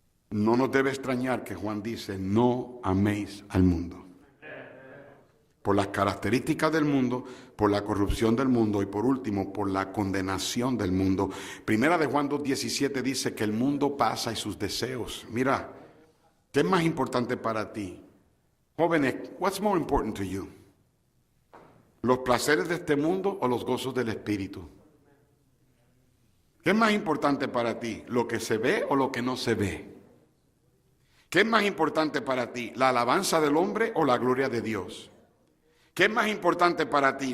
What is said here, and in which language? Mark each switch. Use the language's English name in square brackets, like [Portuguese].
[Spanish] No nos debe extrañar que Juan dice, no améis al mundo. Por las características del mundo, por la corrupción del mundo y por último, por la condenación del mundo. Primera de Juan 2:17 dice que el mundo pasa y sus deseos. Mira, ¿qué es más importante para ti? [English] Jóvenes, what's more important to you? [Spanish] ¿Los placeres de este mundo o los gozos del Espíritu? ¿Qué es más importante para ti? ¿Lo que se ve o lo que no se ve? ¿Qué es más importante para ti? ¿La alabanza del hombre o la gloria de Dios? ¿Qué es más importante para ti?